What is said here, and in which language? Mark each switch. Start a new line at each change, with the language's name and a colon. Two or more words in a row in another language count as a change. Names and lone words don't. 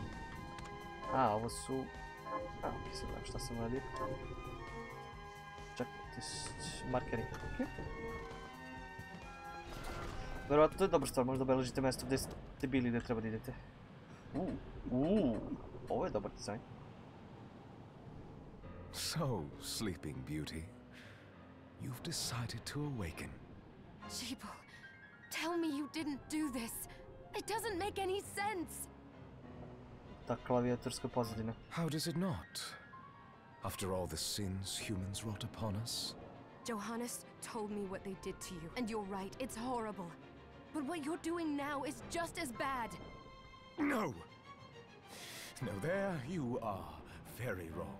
Serbian: A, ovo su... Mislim da šta sam radio. Čekaj, markeri, okej. Vjerovatno to je dobra stvar, možda obeležite mjesto gdje ste bili, gdje treba da idete. Ovo je dobar dizajn.
English: So, Sleeping Beauty, you've decided to awaken. Jeeble, tell me you didn't do this. It doesn't make any sense.
Serbian: Ta klavijaturska pozadina.
English: How does it not? After all the sins humans wrought upon us? Johannes told me what they did to you, and you're right, it's horrible. But what you're doing now is just as bad. No! No, there you are very wrong.